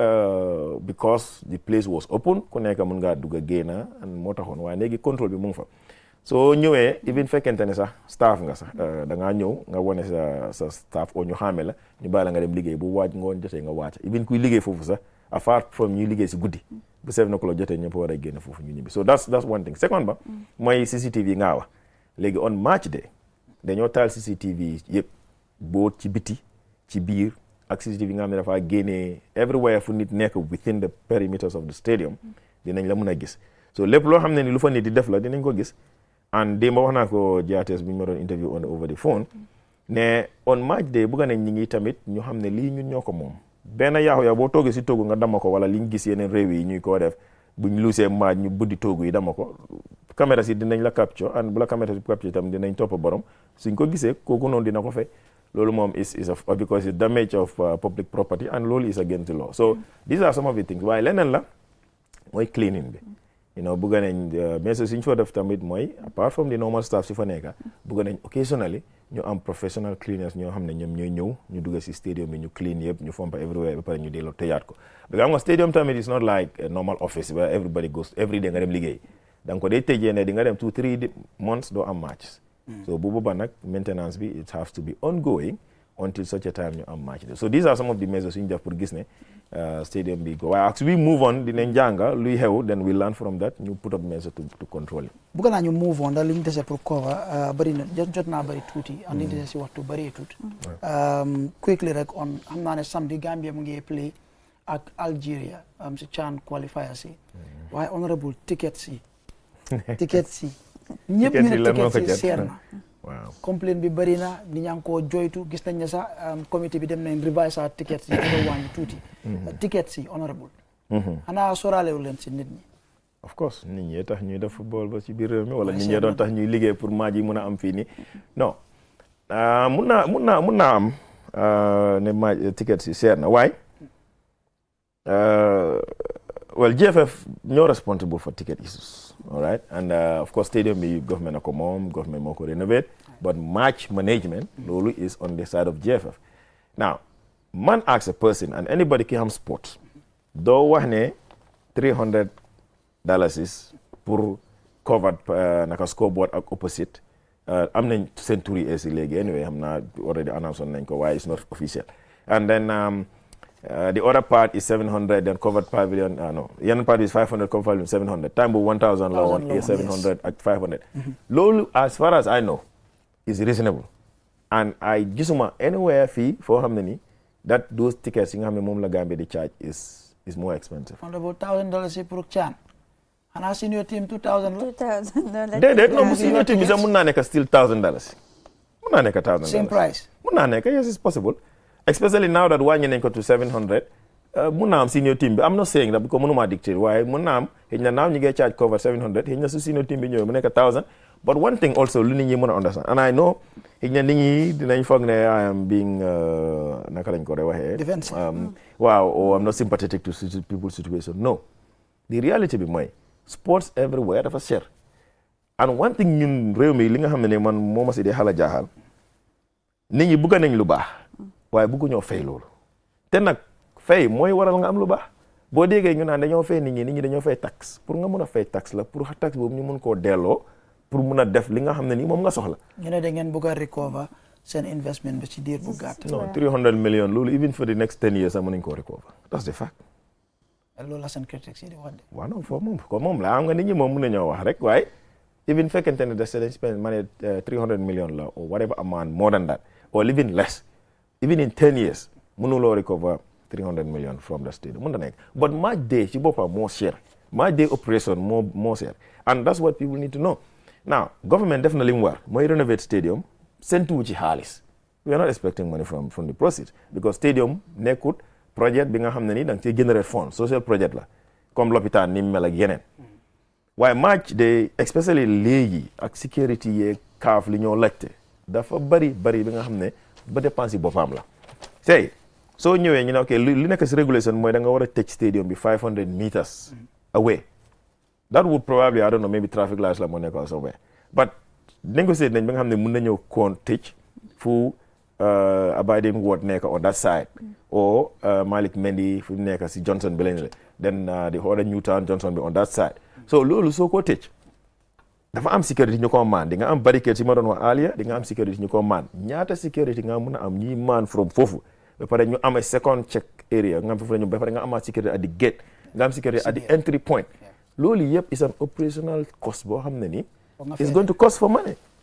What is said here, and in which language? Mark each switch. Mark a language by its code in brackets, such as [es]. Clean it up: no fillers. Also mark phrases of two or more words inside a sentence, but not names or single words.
[en] because the place was open [wo] ku nekk mën ngaa dugg a génn moo taxoon waaye léegi contrôle bi mu ngi fa soo ñëwee even fekkente ne sax staff nga sax da ngaa ñëw nga wane sa staff o ñu xaame la ñu bàyyi la nga dem liggéey bu waaj ngoon jotee nga wàcc even kuy liggéey foofu sax [en] apart from [wo] ñuy liggéey si guddi bu 7 o'clock jotee ñëpp war a génn foofu ñu ñibbi [en] so that's one thing [wo] second ba mooy CCTV ngaa wax léegi [en] on match day [wo] dañoo taal CCTV yëpp boot ci biti ci biir ak CCTV nga xam ne dafa génnee everywhere fu nit nekk [en] within the perimeters of the stadium [wo] dinañ la mën a gis so lépp loo xam ne ni lu fa nit di def la dinañ ko gis and démb wax naa ko JTS bi ñu ma doon [en] interview on over the phone [wo] ne [en] on match day [wo] bëgg nañ ñi ngi tamit ñu xam ne lii ñun ñoo ko moom benn yaaxu boo toogee si toogu nga dama ko wala li ñu gis yeneen réew yi ñuy koo def buñ luusee match ñu buddi toogu yi dama ko caméra si dinañ la capture and bu la caméra si capture itam dinañ topp borom suñ ko gisee kooku noonu dina ko fay loolu moom [en] is because it's damage of public property and [wo] loolu [en] is against the law. So these are some of the things. [wo] waaye leneen la mooy cleaning bi. Bëgg nañ mais suñ fa def tamit mooy [en] apart from the normal staff [wo] si fa nekka bëgg nañ occasionally ñu am [en] professional cleaners [wo] ñoo xam ne ñoom ñooy ñëw ñu dugg si stadium bi ñu clean yëpp ñu fompa everywhere ba pare ñu delloo tëjaat ko because nga stadium tamit [en] is not like a normal office where everybody goes every day [wo] nga dem liggéey donc ko day tëjee ne di nga dem 2-3 months doo am matches so bu boobaa nag maintenance bi [en] it has to be ongoing until such a time [wo] ñu am match [en] so these are some of the measures [wo] ñu def pour gis ne stadium bi go waaye [en] as we move on [wo] dinañ jànga luy xew [en] then we learn from that [wo] ñu [en] put up measures to control it. [wo] bëgg naa ñu [en] move on [wo] daal li ñu dese pour cover bëri na jot naa bëri tuuti and li ñu dese si waxtu bëri tuuti quickly rek on xam naa ne samedi Gambia mu ngi play ak Algeria si CHAN qualifier si waaye [en] honorable tickets [wo] yi ñëpp ñu ne tickets yi seer na waaw complaint bi bëri na nit ñaa ngi koo joytu gis nañ ne sax comité bi dem nañ revise sa tickets yi nga wàññi tuuti tickets yi honorable xanaa soraale wu leen si nit ñi [en] of course [wo] nit ñi tax ñuy def football ba ci biir réew mi wala nit ñi doon tax ñuy liggéey pour match yi mun a am fii nii non mun naa am ne [en] match tickets [wo] yi seer na waaye [en] well GFF ñoo responsible for ticket issues all right and of course stadium bi government [wo] ako moom [en] government [wo] moo ko [en] renovate but match management loolu is on the side of GFF now man as a person and anybody [wo] ki xam [en] sport [wo] doo wax ne [en] $300 pour covered naka scoreboard ak opposite [wo] am nañ seen turi [en] AC léegi anyway [wo] xam naa [en] already announced [wo] nañ ko waaye [en] it's not official and then the other part is 700 then covered pavilion yenn part is 500 covered pavilion 700 time bu 1000 [wo] la woon [en] 700 ak 500 loolu as far as I know is reasonable and I gisuma anywhere [wo] fii foo xam ne ni [en] that those tickets [wo] yi nga xam ne moom la Gambia di [en] charge is more expensive. [wo] Honorable $1,000 pour CHAN xanaa senior team $2,000 la déedéet non senior team bi sax mun naa nekk still $1,000 mun naa nekk $1,000 [en] same price [wo] mun naa nekk [en] yes it's possible especially now that [wo] wàññi nañ ko [en] to 700 [wo] mun naa am [en] senior team bi I'm not saying that because mënuma dictate [wo] waaye mun naa am xëy na [en] now [wo] ñu ngi [en] charge cover 700 [wo] xëy na su [en] senior team [wo] bi ñëwee mu nekk [en] 1000 but one thing also [wo] lu nit ñi mën a [en] understand and I know [wo] xëy na nit ñi dinañ foog ne [en] I am being [wo] naka lañ ko de waxee [en] defensive [wo] waaw [en] or I'm not sympathetic to people's situation no the reality [wo] bi mooy [en] sports everywhere [wo] dafa cher [en] and one thing [wo] ñun réew mi li nga xam ne man moo ma si dee xala jaaxal nit ñi bëgg nañ lu baax waaye bëggu ñoo fay loolu te nag fay mooy waral nga am lu baax boo déggee ñu naan dañoo fay nit ñi dañoo fay taxe pour nga mun a fay taxe la pour taxe boobu ñu mun koo delloo pour mun a def li nga xam ne nii moom nga soxla. ñu ne da ngeen bëgg a recover seen investment bi ci diir bu gàtt. [en] non 300 million loolu even for the next 10 years [wo] sax mën nañu koo [en] recover that's the fact. [wo] loolu la seen critics yi di wax de. waaw non foofu moom la am nga nit ñi moom mën nañoo wax rek waaye [en] even [wo] fekkente ne da seen [en] spend money 300 million la or whatever amount more than that or even less even in 10 years mënuloo recover 300 million from the state [wo] mën na nekk [en] but match day [wo] ci boppam moo cher [en] match day operation [wo] moo cher [en] and that's what people need to know now government [wo] def na li mu war mooy renovate stadium sentuwu ci xaalis [en] we are not expecting money from the proceeds because [wo] stadium nekkut projet bi nga xam ne ni da nga ciy generate fond social project la [fr] comme l'hôpital [wo] ni mu mel ak yeneen waaye [en] match day especially [wo] léegi ak sécurité yeeg kaaf li ñoo laajte dafa bari bi nga xam ne ba dépense yi boppam la tey soo ñëwee ñu ne ok li nekk si régulation mooy da nga war a tëj stadium bi [en] 500 meters away that would probably I don't know maybe traffic [wo] lights la moo nekk somewhere but négocier nañ ba nga xam ne mën nañoo koon tëj fu Abiding Ward nekk [en] on that side [wo] or Malik Mendy fu nekk si Johnson bi lañ [en] then the other [wo] Newtown Johnson bi [en] on that side [wo] so loolu soo ko tëj dafa am sécurité ñu ko maan di nga am barricade si ma doon wax alia di nga am sécurité ñu ko maan ñaata sécurité nga mën a am ñi maan from foofu ba pare ñu am second check area nga am foofu la ñu ba pare nga amaat sécurité [en] at the gate [wo] nga am sécurité [en] at the entry point [wo] loolu yëpp [en] is an operational cost [wo] boo xam ne ni [en] is going to cost for money